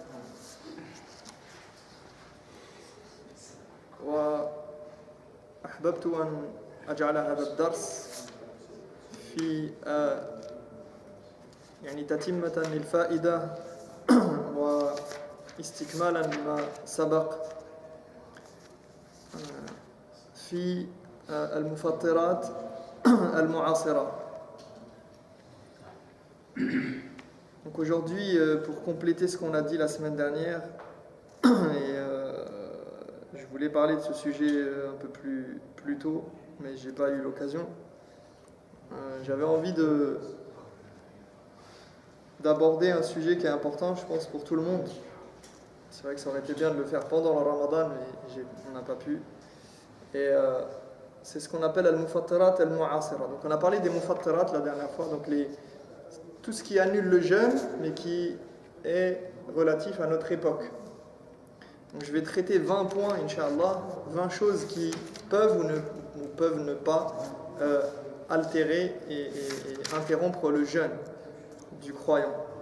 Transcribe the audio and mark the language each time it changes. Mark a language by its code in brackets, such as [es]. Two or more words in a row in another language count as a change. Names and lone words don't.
[ar] وأحببت أن أجعل هذا الدرس في يعني تتمة للفائدة واستكمالا لما سبق في المفطرات المعاصرة. [fr] Donc aujourd'hui, pour compléter ce qu'on a dit la semaine dernière, et je voulais parler de ce sujet un peu plus tôt, mais j'ai pas eu l'occasion. J'avais envie d'aborder un sujet qui est important, je pense, pour tout le monde. C'est vrai que ça aurait été bien de le faire pendant le Ramadan, mais on n'a pas pu. Et c'est ce qu'on appelle [ar] المفطرات المعاصرة. [fr] Donc on a parlé des mufattirat la dernière fois, donc tout ce qui annule le jeûne, mais qui est relatif à notre époque. Donc je vais traiter 20 points, Inch'Allah, 20 choses qui peuvent ou peuvent ne pas altérer et interrompre le jeûne du croyant.